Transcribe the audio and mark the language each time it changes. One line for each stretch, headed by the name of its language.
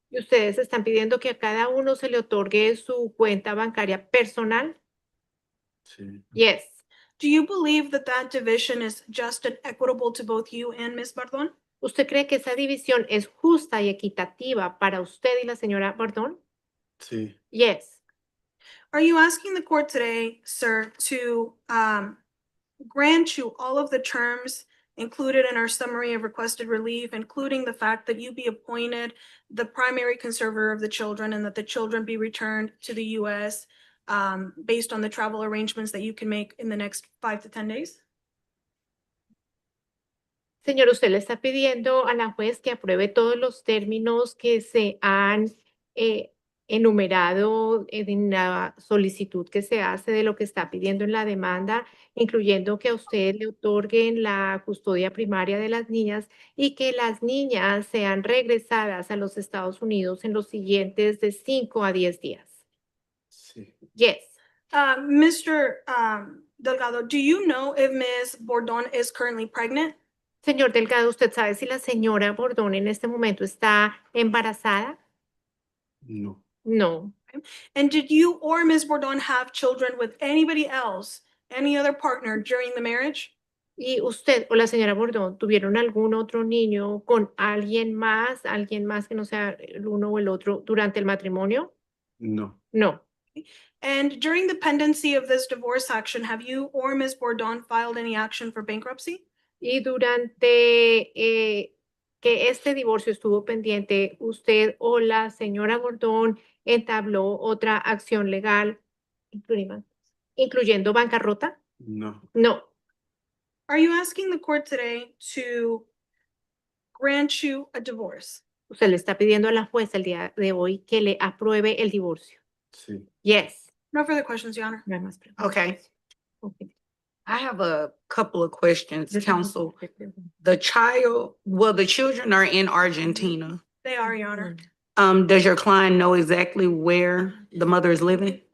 Spanish: ¿Y ustedes están pidiendo que a cada uno se le otorgue su cuenta bancaria personal? Sí,
English: Yes. Do you believe that that division is just and equitable to both you and Ms. Bardon?
Spanish: ¿Usted cree que esa división es justa y equitativa para usted y la señora Bordón? sí,
English: Yes. Are you asking the court today, sir, to grant you all of the terms included in our summary of requested relief, including the fact that you be appointed the primary conservator of the children and that the children be returned to the US based on the travel arrangements that you can make in the next 5 to 10 days?
Spanish: Señor, usted le está pidiendo a la juez que apruebe todos los términos que se han enumerado en la solicitud que se hace de lo que está pidiendo en la demanda, incluyendo que a usted le otorguen la custodia primaria de las niñas y que las niñas sean regresadas a los Estados Unidos en los siguientes de 5 a 10 días. sí.
English: Yes. Mr. Delgado, do you know if Ms. Bordon is currently pregnant?
Spanish: Señor Delgado, ¿usted sabe si la señora Bordón en este momento está embarazada? No,
English: No. And did you or Ms. Bordon have children with anybody else, any other partner during the marriage?
Spanish: ¿Y usted o la señora Bordón tuvieron algún otro niño con alguien más que no sea el uno o el otro durante el matrimonio? no,
English: No. And during the pendency of this divorce action, have you or Ms. Bordon filed any action for bankruptcy?
Spanish: Y durante que este divorcio estuvo pendiente, ¿usted o la señora Bordón entabló otra acción legal, incluyendo bancarrota? no,
English: No. Are you asking the court today to grant you a divorce?
Spanish: Usted le está pidiendo a la jueza el día de hoy que le apruebe el divorcio. Sí.
English: Yes. No further questions, Your Honor.
Spanish: No hay más preguntas.
English: Okay. Okay. I have a couple of questions,
Spanish: Yo tengo
English: counsel.
Spanish: que preguntar.
English: The children are in Argentina. They are, Your Honor. Does your client know exactly where the mother is living?